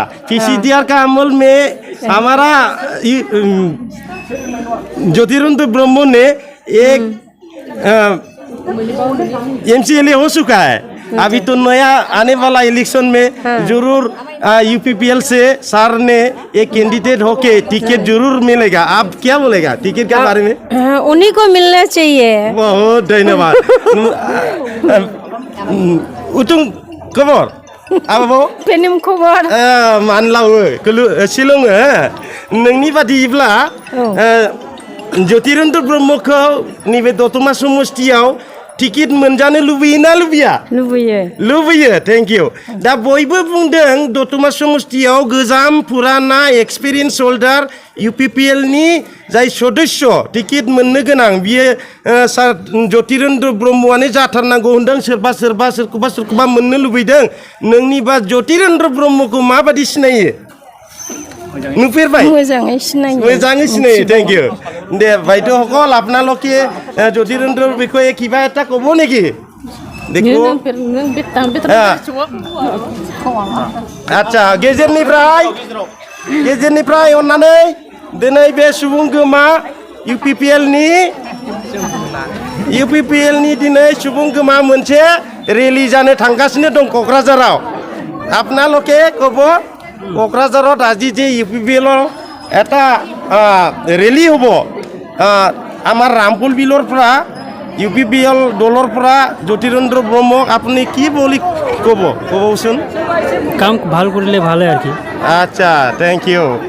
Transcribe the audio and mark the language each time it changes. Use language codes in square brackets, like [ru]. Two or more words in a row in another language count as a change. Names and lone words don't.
[hi] PCDR का अमल में हमारा ज्योतिरेन्द्र ब्रह्म ने एक MCLA हो चुका है। अभी तो नया आने वाला इलेक्शन में जरूर UPPL से सर ने एक कैंडिडेट होके टिकट जरूर मिलेगा। आप क्या बोलेगा टिकट के बारे में? उन्हीं को मिलना चाहिए। बहुत धन्यवाद। [brx] उतुं खबर आबो पेनिम खबर मानलावो शिलं नोंनि बादिब्ला ज्योतिरेन्द्र ब्रह्मखौ नैबे दतमा समष्टियाव टिकेट मोनजानो लुबैयोना लुबैया? लुबैयो। [en] Thank you. [brx] दा बयबो बुंदों दतमा समष्टियाव गोजाम पुराना [en] experience holder [brx] UPPL नि जाय सदस्य टिकेट मोननो गोनां बियो सार ज्योतिरेन्द्र ब्रह्मआनो जाथारनांगौ होनदों। सोरखौबा मोननो लुबैदों। नोंनिबा ज्योतिरेन्द्र ब्रह्मखौ माबादि सिनायो? नुफेरबाय? मोजाङै सिनायो। [en] Thank you. [as] दे বাইদেউ সকল আপোনালোকে জ্যোতিৰেন্দ্ৰৰ বিষয়ে কিবা এটা ক'ব নেকি? দেখো আচ্ছা [brx] गेजेरनिफ्राय अन्नानै दिनै बे सुबुं गोमा UPPL नि दिनै सुबुं गोमा मोनसे रेली जानो थांगासिनो दं क'क्राझाराव। [as] আপোনালোকে ক'ব क'क्राझाराव আজি যে UPPL এটা ৰেলী হ'ব আমাৰ ৰামপুৰ বিলৰ পৰা UPPL দলৰ পৰা ज्योतिरेन्द्र ब्रह्मক আপুনি কি বুলি ক'বচোন? কাম ভাল কৰিলে ভালে আর কি। আচ্ছা, [en] Thank you.